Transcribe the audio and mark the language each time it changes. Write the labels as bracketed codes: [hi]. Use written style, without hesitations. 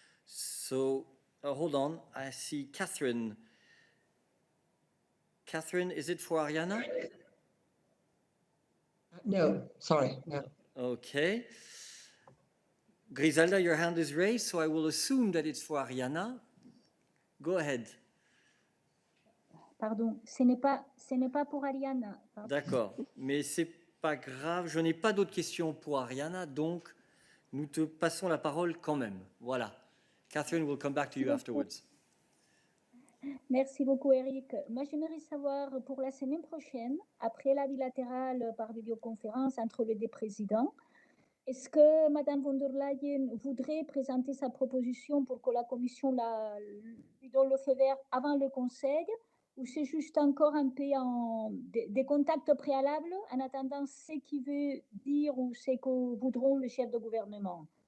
[en] So hold on. I see Catherine. Catherine, is it for Arianna? No, sorry, no. Okay. Griselda, your hand is raised, so I will assume that it's for Arianna. Go ahead. [fr] Pardon, ce n'est pas pour Arianna. D'accord, mais pas grave, je n'ai pas d'autres questions pour Ariana, donc nous te passons la parole quand même. Voilà. [en] Catherine will come back to you afterwards. [fr] Merci beaucoup, Eric. Moi, j'aimerais savoir pour la semaine prochaine, après la bilatérale par vidéoconférence entre les deux présidents, est-ce que Mme von der Leyen voudrait présenter sa proposition pour que la Commission lui donne le feu vert avant le Conseil, ou c'est juste encore un peu des contacts préalables en attendant ce qu'il veut dire ou ce que voudront les chefs de gouvernement?